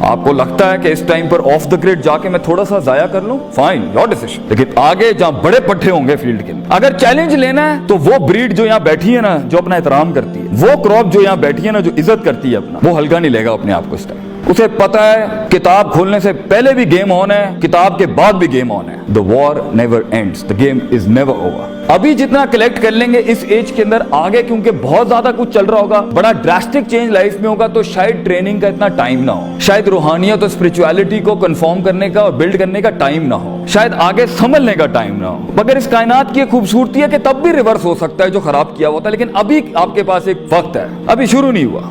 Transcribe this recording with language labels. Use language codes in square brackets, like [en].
[ur] آپ کو لگتا ہے کہ اس time per of the grade جا کے میں تھوڑا سا ضائع کر لوں, فائن, یور ڈیسیژن. لیکن آگے جہاں بڑے پٹھے ہوں گے فیلڈ کے اندر, اگر چیلنج لینا ہے تو وہ بریڈ جو یہاں بیٹھی ہے نا, جو اپنا احترام کرتی ہے, وہ کراپ جو یہاں بیٹھی ہے نا, جو عزت کرتی ہے اپنا, وہ ہلکا نہیں لے گا اپنے آپ کو اس ٹائم. اسے پتا ہے کتاب کھولنے سے پہلے بھی گیم آن ہے, کتاب کے بعد بھی گیم آن ہے. [en] The war never ends, the game is never over. [ur] ابھی جتنا کلیکٹ کر لیں گے اس ایج کے اندر, آگے کیونکہ بہت زیادہ کچھ چل رہا ہوگا, بڑا ڈراسٹک چینج لائف میں ہوگا, تو شاید ٹریننگ کا اتنا ٹائم نہ ہو, شاید روحانیت اور اسپرچویلٹی کو کنفارم کرنے کا اور بلڈ کرنے کا ٹائم نہ ہو, شاید آگے سنبھلنے کا ٹائم نہ ہو. مگر اس کائنات کی ایک خوبصورتی ہے کہ تب بھی ریورس ہو سکتا ہے جو خراب کیا ہوتا ہے, لیکن ابھی آپ کے پاس ایک وقت ہے, ابھی شروع نہیں ہوا.